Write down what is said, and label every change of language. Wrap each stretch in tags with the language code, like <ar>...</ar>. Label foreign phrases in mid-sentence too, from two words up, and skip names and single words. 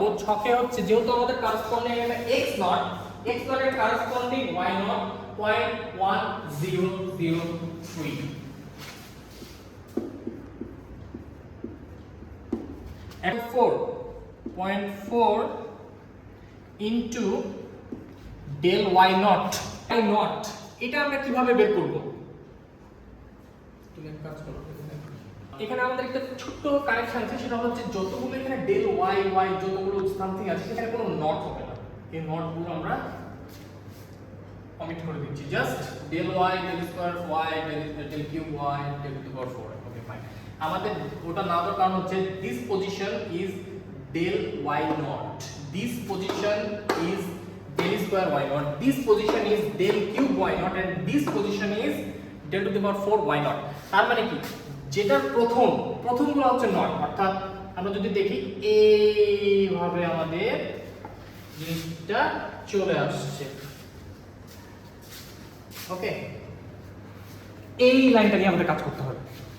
<bn>ছকে হচ্ছে যেহেতু আমাদের কারেসপন্ডিং এখানে x নট এর কারেসপন্ডিং y নট 0.1003। এখন 4.4 ইনটু del y নট। এটা আমরা কিভাবে বের করব? তুমি এক কাজ করো, এখানে আমাদের একটা ছোট্ট কারেকশন আছে, সেটা হচ্ছে যতগুলো এখানে del y যতগুলো সামথিং আছে সেখানে কোনো নট হবে না। এই নটগুলো আমরা কমিট করে দিচ্ছি। জাস্ট del y del স্কয়ার y del কিউব y del</bn> <en>to the power</en> <bn>4।</bn> <en>okay, fine.</en> <bn>আমাদের ওটা না দেওয়ার কারণ হচ্ছে</bn> <en>this position is del y naught, this position is del square y naught, this position is del cube y naught, and this position is del to the power 4 y naught.</en> <bn>তার মানে কি, যেটার প্রথমগুলো হচ্ছে নট, অর্থাৎ আমরা যদি দেখি এইভাবে আমাদের জিনিসটা চলে আসছে। ওকে, এই লাইনটা নিয়ে আমাদের কাজ করতে হবে।</bn>